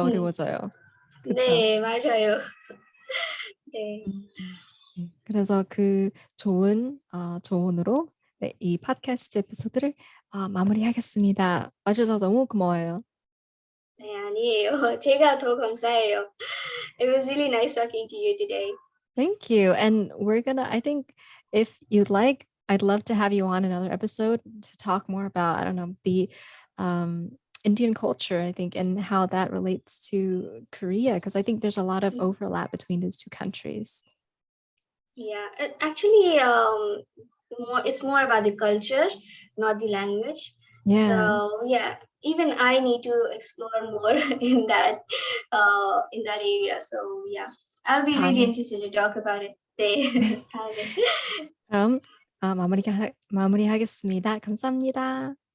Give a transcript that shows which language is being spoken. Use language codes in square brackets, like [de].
[ko] 음, 어려워져요. 그쵸? 네, 맞아요. 네. 네, 그래서 그 좋은 조언으로 네, 이 팟캐스트 에피소드를 마무리하겠습니다. 와주셔서 너무 고마워요. 네, 아니에요. 제가 더 감사해요. [en] It was really nice talking to you today. Thank you. And I think if you'd like, I'd love to have you on another episode to talk more about, I don't know, the um, Indian culture, I think, and how that relates to Korea, because I think there's a lot of overlap between those two countries. Yeah, actually, it's more about the culture, not the language. Yeah. So yeah, even I need to explore more in that area. So yeah, I'll be really [ko] 다음에, [en] interested to talk about it. [ko] 네, 네. 다음에. 그럼 마무리하겠습니다. 감사합니다.